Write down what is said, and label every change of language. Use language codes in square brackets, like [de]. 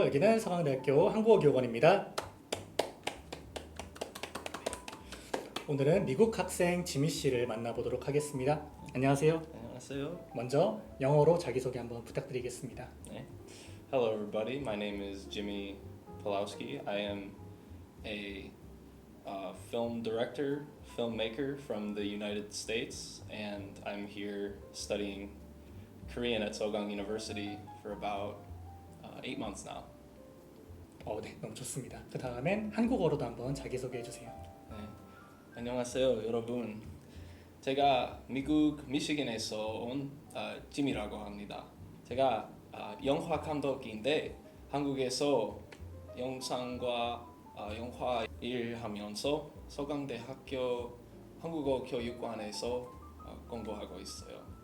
[ko] 여기는 서강대학교 한국어교원입니다. 오늘은 미국 학생 지미 씨를 만나보도록 하겠습니다. 안녕하세요. 안녕하세요. 먼저 영어로 자기소개 한번 부탁드리겠습니다. 네. [en] Hello everybody. My name is Jimmy Pulowski. I am a film director, filmmaker from the United States, and I'm here studying Korean at Sogang University for about 8 months now. [ko] 네, 너무 좋습니다. 그 다음엔 한국어로도 한번 자기소개해 주세요. 네. 안녕하세요, 여러분. 제가 미국 미시건에서 온 짐이라고 합니다. 제가 영화 감독인데 한국에서 영상과 영화 일하면서 서강대학교 한국어 교육관에서 공부하고 있어요.